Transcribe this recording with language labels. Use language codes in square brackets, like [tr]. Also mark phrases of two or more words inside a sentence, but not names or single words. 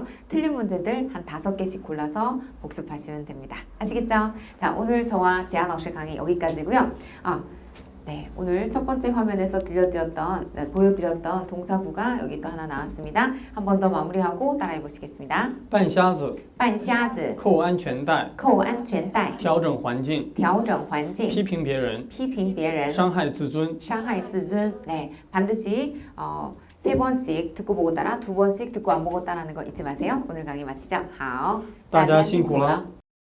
[ko] 틀린 문제들 한 5개씩 골라서 복습하시면 됩니다. 아시겠죠? 자, 오늘 저와 지아 老师 강의 여기까지고요. 네, 오늘 첫 번째 화면에서 보여드렸던 동사구가 여기 또 하나 나왔습니다. 한 번 더 마무리하고 따라해 보시겠습니다. [zh] 扮瞎子, 扮瞎子, 扣安全带, 扣安全带, 调整环境, 调整环境, 批评别人, 批评别人, 伤害自尊. 伤害自尊. [ko] 네, 반드시 3번씩 듣고 보고 따라, 2번씩 듣고 안 보고 따라하는 거 잊지 마세요. 오늘 강의 마치죠. [zh] 好，大家辛苦了。